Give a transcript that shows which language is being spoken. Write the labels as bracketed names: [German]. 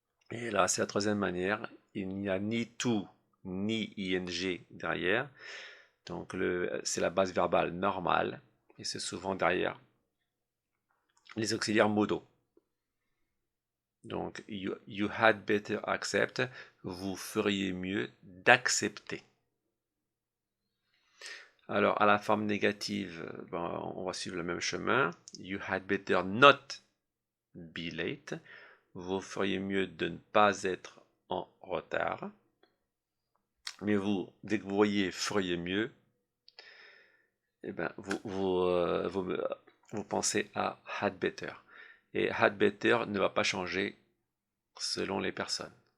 [French] Et là, c'est la troisième manière, il n'y a ni to ni ing derrière, donc c'est la base verbale normale, et c'est souvent derrière les auxiliaires modaux. Donc, [English] you had better accept, [French] vous feriez mieux d'accepter. Alors, à la forme négative, on va suivre le même chemin. [English] You had better not be late. [French] Vous feriez mieux de ne pas être en retard. Mais vous, dès que vous voyez feriez mieux, eh ben, vous pensez à had better. Et had better ne va pas changer selon les personnes.